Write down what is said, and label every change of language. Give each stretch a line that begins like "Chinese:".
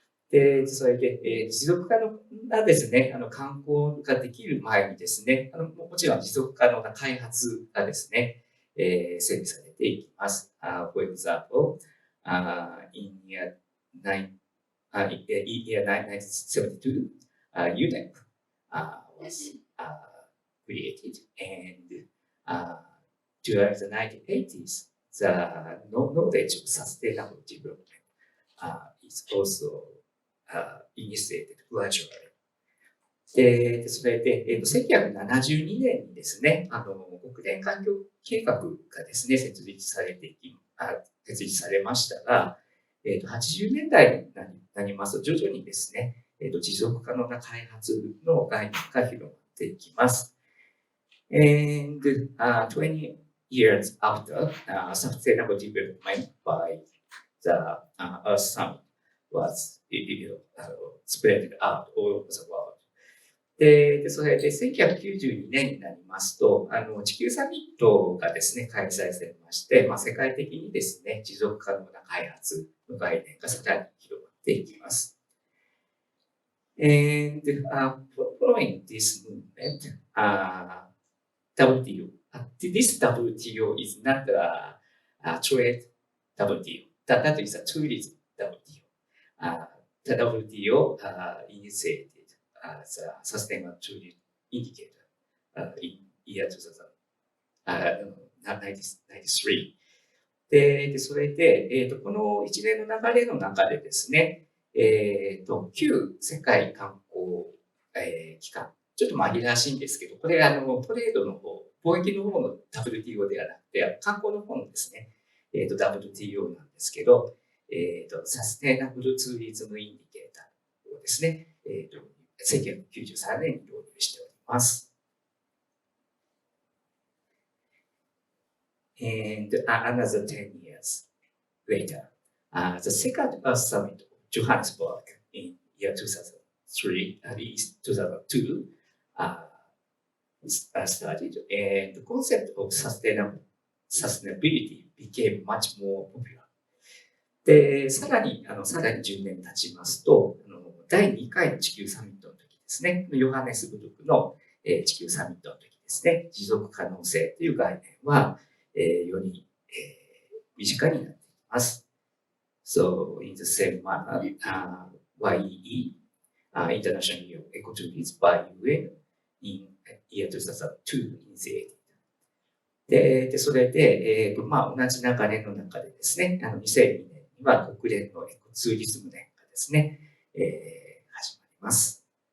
Japanese: で、それで、持続可能なですね、観光ができる前にですね、もちろん持続可能な開発がですね、整備されていきます。
English: For example, in year 1972, UNEP was created, and during the 1980s, the knowledge of sustainable development is also initiated gradually.
Japanese: で、それで、1972年にですね、国連環境計画がですね、設立されましたが、80年代になりますと、徐々にですね、持続可能な開発の概念が広がっていきます。
English: And 20 years after, sustainable development by the Earth Summit was spread out all over the world.
Japanese: で、それで1992年になりますと、地球サミットがですね、開催されまして、世界的にですね、持続可能な開発の概念がさらに広がっていきます。
English: And following this movement, WTO. This WTO is not a trade WTO. That is a tourism WTO. The WTO initiated the Sustainable Tourism Indicator in year 1993.
Japanese: で、それで、この一連の流れの中でですね、旧世界観光、機関、ちょっと紛らわしいんですけど、これトレードの方、貿易の方の WTO ではなくて、観光の方のですね、WTO なんですけど、サステナブルツーリズムインディケーターをですね、1993年に導入しております。
English: And another 10 years later, the second Earth Summit of Johannesburg in year 2003, at least 2002, started, and the concept of sustainability became much more popular.
Japanese: で、さらに10年経ちますと、第2回の地球サミットの時ですね、ヨハネスブルクの、地球サミットの時ですね、持続可能性という概念は、より、身近になっています。
English: So, in the same manner, YEE, International Year of Ecotourism by UN in year 2002 initiated.
Japanese: で、それで、同じ流れの中でですね、2002年には国連のエコツーリズム年がですね、始まります。